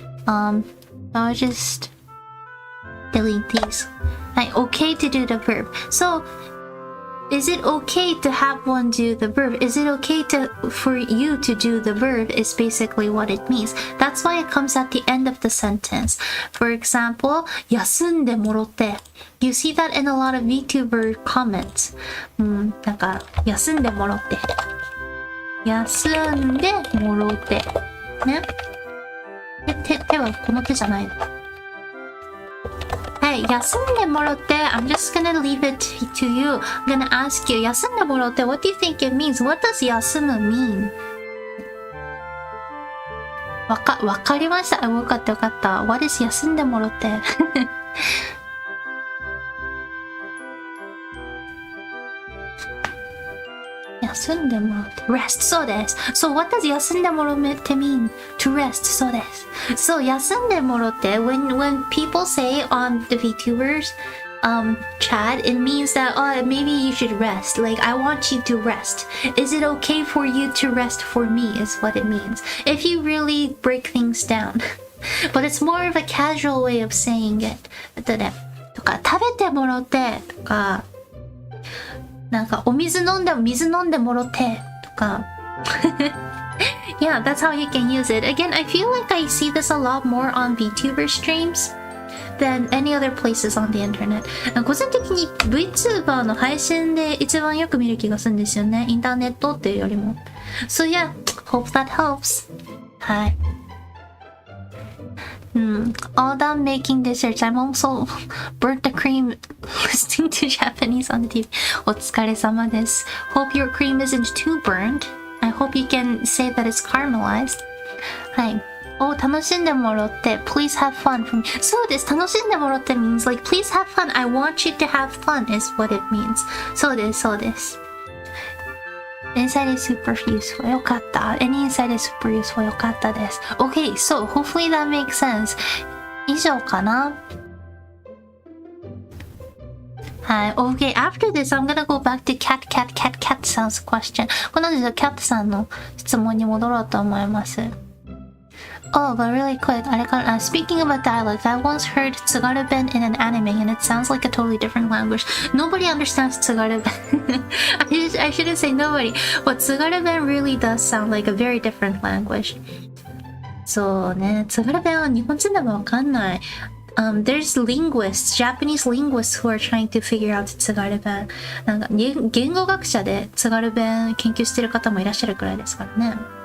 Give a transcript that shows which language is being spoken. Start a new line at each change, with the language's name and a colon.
English: I'll just delete these. Okay to do the verb. So is it okay to have one do the verb? Is it okay for you to do the verb is basically what it means. That's why it comes at the end of the sentence. For example, 休んでもろて. You see that in a lot of VTuber comments.
Japanese: なんか休んでもろて.休んでもろて.ね。手はこの手じゃないの。
English: Hey, 休んでもろて I'm just gonna leave it to you. I'm gonna ask you, 休んでもろて what do you think it means? What does 休む mean?
Japanese: わかりました。よかったよかった。
English: What is 休んでもろって。
Japanese: 休んでもらって。rest そうです。
English: So what does 休んでもらって mean? To rest そうです。 So 休んでもらって when people say on the VTubers chat, it means that maybe you should rest. Like I want you to rest. Is it okay for you to rest for me? Is what it means. If you really break things down. But it's more of a casual way of saying it.
Japanese: とか食べてもらってとか。なんかお水飲んでもろてとか
English: Yeah, that's how you can use it. Again, I feel like I see this a lot more on VTuber streams than any other places on the internet.
Japanese: 個人的に Vtuber の配信で一番よく見る気がするんですよね。インターネットっていうよりも。
English: So yeah, hope that helps. はい。 All done making desserts. I'm also burnt the cream listening to Japanese on the TV.
Japanese: お疲れ様です。
English: Hope your cream isn't too burnt. I hope you can say that it's caramelized.
Japanese: はい。楽しんでもらって
English: Please have fun.
Japanese: そうです。
English: 楽しんでもらって means like please have fun. I want you to have fun is what it means.
Japanese: そうです。そうです。
English: Insight is super useful.
Japanese: よかった。
English: Any insight is super useful.
Japanese: よかったです。
English: Okay, so hopefully that makes sense.
Japanese: 以上かな。はい。
English: Okay, after this, I'm gonna go back to cat sounds question.
Japanese: この後、cat さんの質問に戻ろうと思います。
English: Oh, but really quick, speaking about dialect, I once heard Tsugaru-ben in an anime and it sounds like a totally different language. Nobody understands Tsugaru-ben. I shouldn't say nobody, but Tsugaru-ben really does sound like a very different language.
Japanese: そうね、Tsugaru-ben は日本人でもわかんない。
English: There's linguists, Japanese linguists who are trying to figure out Tsugaru-ben.
Japanese: なんか言語学者でTsugaru-ben研究してる方もいらっしゃるくらいですからね。